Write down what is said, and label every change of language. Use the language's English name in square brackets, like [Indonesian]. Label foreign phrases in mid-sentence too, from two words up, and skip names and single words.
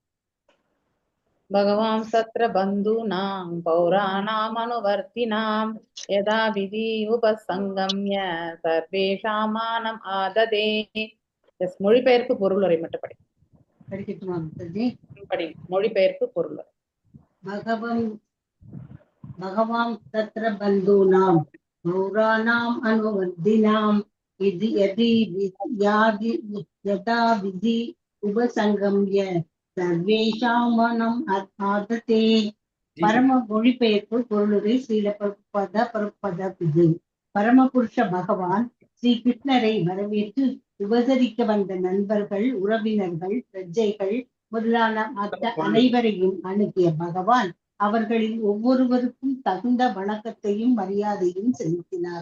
[Sanskrit] भगवान् सत्र बन्धूनां पौराणां अनुवर्त्तिनां यदा विधि उपसंगम्य सर्वेषामानं आददे. [Tamil] எஸ், மொழிபெயர்ப்பு பொருளுரை மட்டும் படி. படி மொழிபெயர்ப்பு பொருளுரை. [Sanskrit] भगवान् तत्र बन्धूनां पौराणाम् अनुवर्धिनां यदा विधि उपसंगम्य सर्वेषां मनं आदते. [Tamil] பரம மொழிபெயர்ப்பு பொருளுரை. ஸ்ரீல பரமபத விதி. பரமபுருஷ பகவான் ஸ்ரீ கிருஷ்ணரை வரவேற்று உபசரிக்க வந்த நண்பர்கள், உறவினர்கள், பிரஜைகள் முதலான மற்ற அனைவரையும் அணுகிய பகவான் அவர்களில் ஒவ்வொருவருக்கும் தகுந்த வணக்கத்தையும் மரியாதையும் செலுத்தினார்.